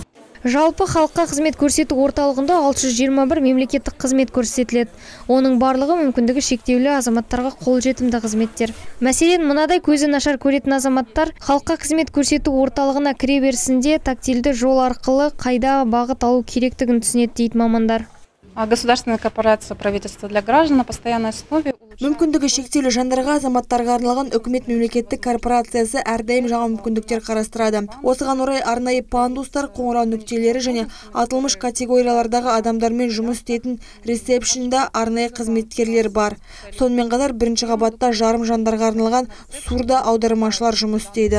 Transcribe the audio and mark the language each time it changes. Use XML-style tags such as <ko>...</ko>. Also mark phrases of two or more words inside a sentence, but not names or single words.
<kk>Жалпы халыққа қызмет көрсету орталығында 621 мемлекеттік қызмет көрсетіледі. Оның барлығы мүмкіндігі шектеулі азаматтарға қолжетімді қызметтер. Мәселен, мынадай көзі нашар көретін азаматтар халыққа қызмет көрсету орталығына кіре берісінде тактильді жол арқылы қайда бағыт алу керектігін түсінеді дейді мамандар.</kk> <ru>государственная корпорация правительства для граждан на постоянной основе.</ru> <kk>Мүмкіндігі шектеулі жандарға азаматтарға арналған үкімет мемлекеттік корпорациясы әрдайым жаңа мүмкіндіктер қарастырады. Осыған орай арнайы пандустар, қоңырау нүктелері және аталмыш категориялардағы адамдармен жұмыс істейтін ресепшнда арнайы қызметкерлер бар. Сонымен қатар бірінші қабатта жарым жандарға арналған сурда аудармашылар жұмыс істейді.</kk>